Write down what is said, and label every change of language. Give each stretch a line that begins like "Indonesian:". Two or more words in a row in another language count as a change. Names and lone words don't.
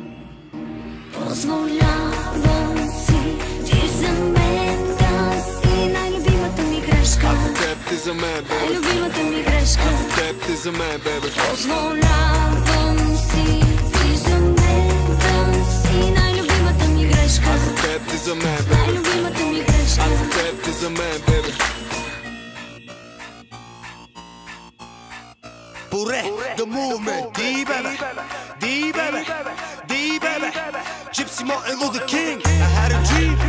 Bulgarian: Позволявам си ти за мен да си най-любимата ми грешка. Аз за теб, ти за мен, бебе. Най-любимата ми грешка. Аз за теб, ти за мен, бебе. Позволявам си ти за мен да си най-любимата ми грешка. Аз за теб, ти за мен, бебе. Най-любимата ми грешка. Аз за теб, ти за мен, бебе.
English: Pure, the movement, D baby, D baby, D baby, Gypsy Martin Luther King. I had a dream.